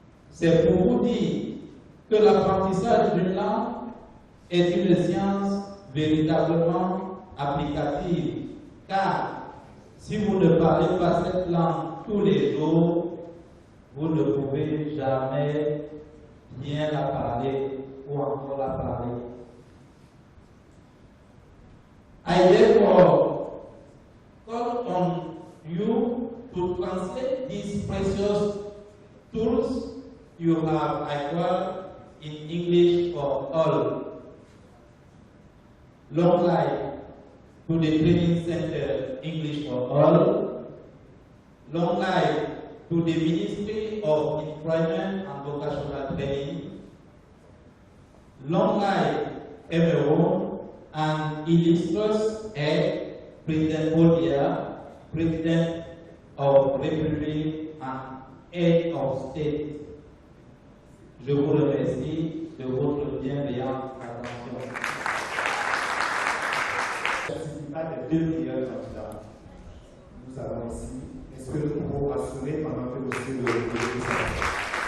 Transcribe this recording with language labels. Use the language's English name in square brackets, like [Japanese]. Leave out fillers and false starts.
[French] C'est pour vous dire que l'apprentissage d'une langue est une science véritablement applicative, car si vous ne parlez pas cette langue tous les jours, vous ne pouvez jamais bien la parler ou encore la parler. [English] I therefore call on you to translate these precious tools you have acquired in English for all. Long life to the Training Center English for All. Long life to the Ministry of Employment and Vocational Training. Long life everyone, and illustrious head, President Bolivia, President of Republic and Head of State. [French] Je vous remercie de votre bienveillante attention. Certificat des deux meilleurs candidats. Nous avons ici. Est-ce que nous pouvons assurer pendant que monsieur le président?